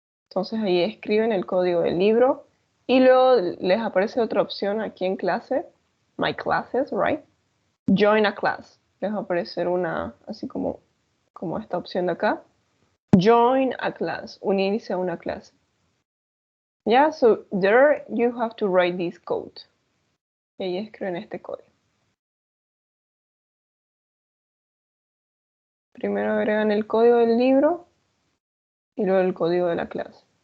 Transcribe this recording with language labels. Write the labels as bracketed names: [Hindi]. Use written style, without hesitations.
[Spanish] Entonces ahí escriben el código del libro y luego les aparece otra opción aquí en clase, [English] My Classes, right? Join a class. [Spanish] Les va a aparecer una, así como esta opción de acá. [English] Join a class, [Spanish] unirse a una clase. [English] Yeah, so there you have to write this code. [Spanish] Y ahí escriben este código. primero agregan el código del libro y luego el código de la clase.